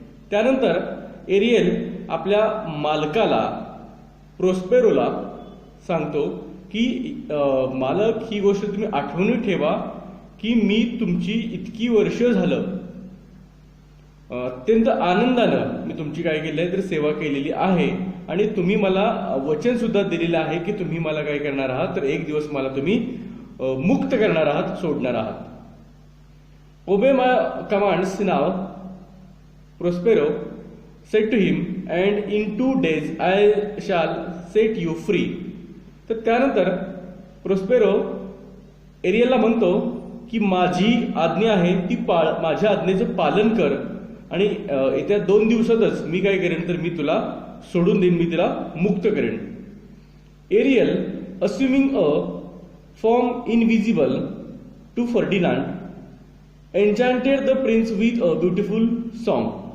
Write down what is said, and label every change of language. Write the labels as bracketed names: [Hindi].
[Marathi] त्यानंतर एरियल आपल्या मालकाला प्रोस्पेरोला सांगतो की मालक, ही गोष्ट तुम्ही आठवणी ठेवा की मी तुमची इतकी वर्ष झालं अत्यंत आनंदानं मी तुमची काय केली आहे तर सेवा केलेली आहे, आणि तुम्ही मला वचन सुद्धा दिलेलं आहे की तुम्ही मला काय करणार आहात तर एक दिवस मला तुम्ही मुक्त करणार आहात, सोडणार आहात. [English] Obey my commands now, Prospero said to him, and in 2 days I shall set you free. [Marathi] तर त्यानंतर प्रोस्पेरो एरियलला म्हणतो की माझी आज्ञा आहे ती माझ्या आज्ञेचं पालन कर, आणि येत्या 2 दिवसातच मी काय करेन तर मी तुला सोडून देईन, मी तिला मुक्त करेन. [English] Ariel, assuming a form invisible to Ferdinand, enchanted the prince with a beautiful song.